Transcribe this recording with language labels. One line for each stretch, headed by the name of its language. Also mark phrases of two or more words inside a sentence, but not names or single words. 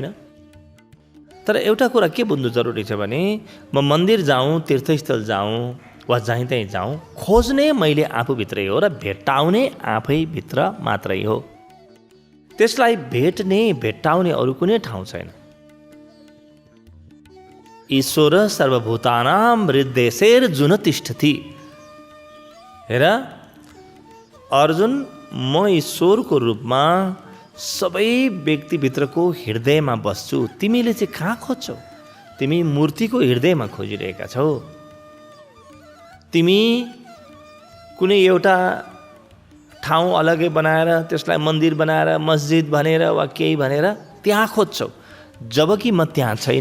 Nepali: तर एउटा कुरा के बुझ्नु जरुरी छ भने म मन्दिर जाउँ, तीर्थस्थल जाउँ वा जहीँ तहीँ जाउँ, खोज्ने मैले आफूभित्रै हो र भेट्टाउने आफैभित्र मात्रै हो। त्यसलाई भेट्ने भेट्टाउने अरू कुनै ठाउँ छैन।
Sanskrit: ईश्वर सर्वभूतानां हृद्देशेर्जुन तिष्ठति।
Nepali: हेर अर्जुन, म ईश्वरको रूपमा सबै व्यक्तिभित्रको हृदयमा बस्छु। तिमीले चाहिँ कहाँ खोज्छौ? तिमी मूर्तिको हृदयमा खोजिरहेका छौ। तिमी कुनै एउटा ठाउँ अलग्गै बनाएर त्यसलाई मन्दिर बनाएर मस्जिद भनेर वा केही भनेर त्यहाँ खोज्छौ, जबकि म त्यहाँ छैन।